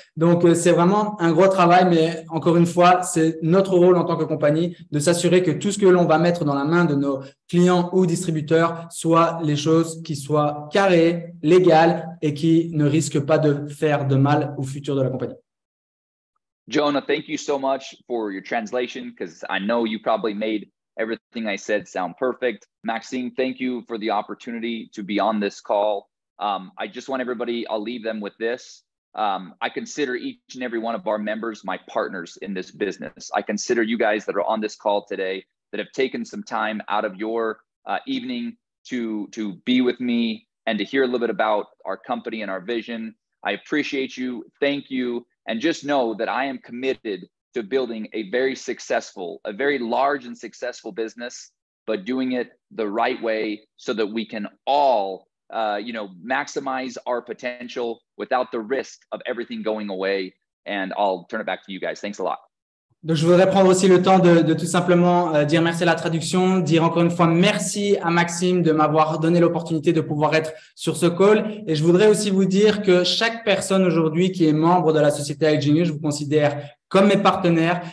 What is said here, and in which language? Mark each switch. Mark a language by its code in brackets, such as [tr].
[fr] Donc, c'est vraiment un gros travail, mais encore une fois, c'est notre rôle en tant que compagnie de s'assurer que tout ce que l'on va mettre dans la main de nos clients ou distributeurs soient les choses qui soient carrées, légales et qui ne risquent pas de faire de mal au futur de la compagnie. [en] Jonah, thank you so much for your translation, because I know you probably made everything I said sound perfect. Maxime, thank you for the opportunity to be on this call. I just want everybody, I'll leave them with this. I consider each and every one of our members my partners in this business. I consider you guys that are on this call today that have taken some time out of your evening to be with me and to hear a little bit about our company and our vision. I appreciate you. Thank you. And just know that I am committed to building a very large and successful business, but doing it the right way so that we can all, maximize our potential without the risk of everything going away. And I'll turn it back to you guys. Thanks a lot. [fr] Donc, je voudrais prendre aussi le temps de tout simplement dire merci à la traduction, dire encore une fois merci à Maxime de m'avoir donné l'opportunité de pouvoir être sur ce call. Et je voudrais aussi vous dire que chaque personne aujourd'hui qui est membre de la société iGenius, je vous considère comme mes partenaires.